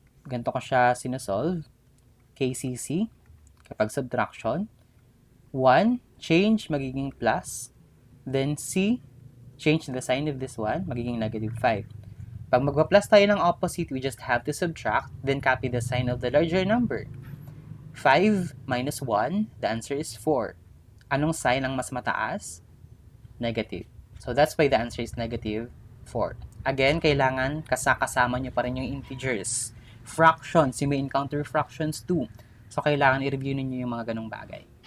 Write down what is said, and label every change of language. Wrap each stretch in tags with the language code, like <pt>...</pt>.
<tl>Ganito ko siya sinasolve. KCC. Kapag subtraction, 1, change, magiging plus.</tl> <en>Then C, change the sign of this one, magiging negative 5.</en> <tl>Pag magpa-plus tayo ng</tl> <en>opposite, we just have to subtract, then copy the sign of the larger number. 5 minus 1, the answer is 4.</en> <tl>Anong sign ang mas mataas?</tl> <en>Negative. So that's why the answer is negative 4. Again,</en> <tl>kailangan kasama nyo pa rin yung</tl> <en>integers. Fractions, you may encounter fractions too.</en> <tl>So, kailangan i-review ninyo yung mga ganong bagay.</tl>